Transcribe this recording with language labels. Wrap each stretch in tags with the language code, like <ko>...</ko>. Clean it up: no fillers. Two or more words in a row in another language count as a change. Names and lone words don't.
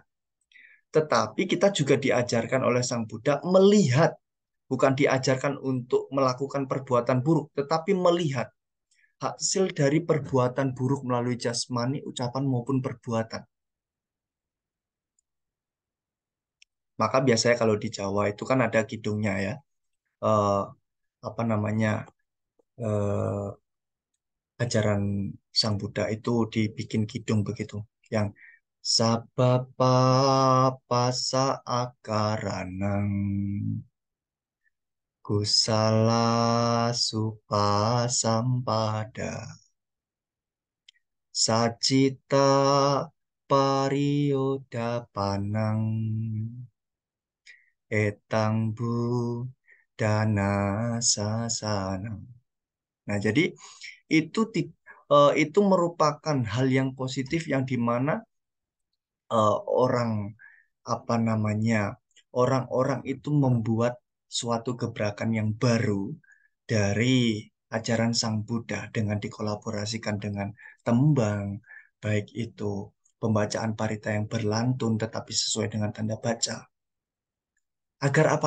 <id>Tetapi kita juga diajarkan oleh Sang Buddha melihat, bukan diajarkan untuk melakukan perbuatan buruk, tetapi melihat hasil dari perbuatan buruk melalui jasmani, ucapan maupun perbuatan. Maka biasanya kalau di Jawa itu kan ada kidungnya ya, eh, apa namanya, eh, ajaran Sang Buddha itu dibikin kidung begitu, yang</id> <pi>sabapa pasa akaranang kusala supasampada sacita pariyodapanang etang bu dana sasanang.</pi> <id>Nah, jadi itu itu merupakan hal yang positif yang dimana orang apa namanya orang-orang itu membuat suatu gebrakan yang baru dari ajaran Sang Buddha dengan dikolaborasikan dengan tembang, baik itu pembacaan parita yang berlantun tetapi sesuai dengan tanda baca, Agar apa?</id>